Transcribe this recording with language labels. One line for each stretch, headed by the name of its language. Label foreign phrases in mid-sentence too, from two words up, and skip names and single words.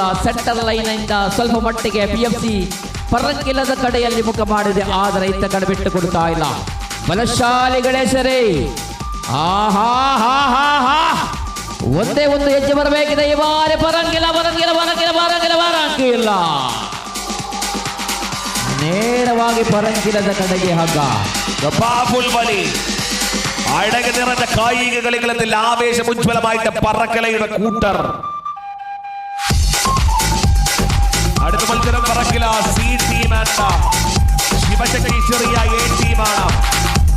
Kannada: ಸೆಂಟರ್ ಲೈನ್ ಇಂದ ಸ್ವಲ್ಪ ಮಟ್ಟಿಗೆ PMC ಪರಂಗಿಲದ ಕಡೆಯಲ್ಲಿ ಮುಖ ಮಾಡಿದೆ, ಆದರೆ ಇತ್ತ ಕಡೆ ಬಿಟ್ಟು ಕೊಡ್ತಾ ಇಲ್ಲ. ಬಲಶಾಲಿಗಳೇ ಸರಿ. ಒಂದೇ ಒಂದು ಹೆಜ್ಜೆ ಬರಬೇಕಿದೆ ಈ ಬಾರಿ ಪರಂಗಿಲ. ನೇರವಾಗಿ ಪರಂಗಿಲದ ಕಡೆಗೆ ಹಗ್ಗ.
Malayalam: പവർഫുൾ വലി അഴക് നിറഞ്ഞ കായിക കളികളിൽ ആവേശമുജ്വലമായിട്ട് പറക്കലയുടെ കൂട്ടർ. അടുത്ത മത്സരം പറക്കല C ടീം ആൻഡ് ശിവശക്തി ചെറിയ A ടീമാണ്.